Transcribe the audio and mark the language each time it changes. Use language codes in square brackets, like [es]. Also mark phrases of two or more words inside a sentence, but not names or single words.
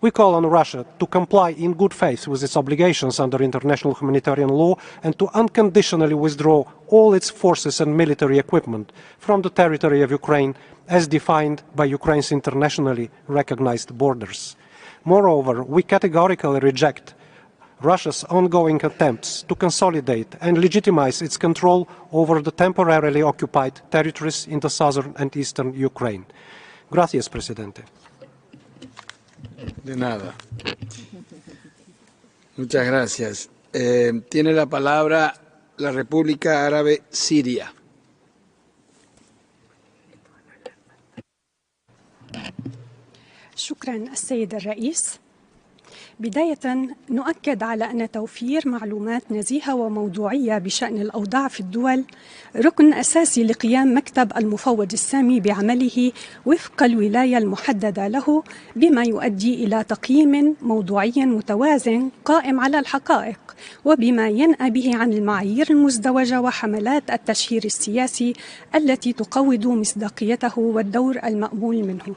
[en] We call on Russia to comply in good faith with its obligations under international humanitarian law and to unconditionally withdraw all its forces and military equipment from the territory of Ukraine as defined by Ukraine's internationally recognized borders. Moreover, we categorically reject Russia's ongoing attempts to consolidate and legitimize its control over the temporarily occupied territories in the southern and eastern Ukraine. [es] Gracias, Presidente. De nada. Muchas gracias. Tiene la palabra la República Árabe Siria. [ar] شكرا السيد الرئيس. بداية نؤكد على أن توفير معلومات نزيهة وموضوعية بشأن الأوضاع في الدول ركن أساسي لقيام مكتب المفوض السامي بعمله وفق الولاية المحددة له، بما يؤدي إلى تقييم موضوعي متوازن قائم على الحقائق، وبما ينأى به عن المعايير المزدوجة وحملات التشهير السياسي التي تقوض مصداقيته والدور المأمول منه.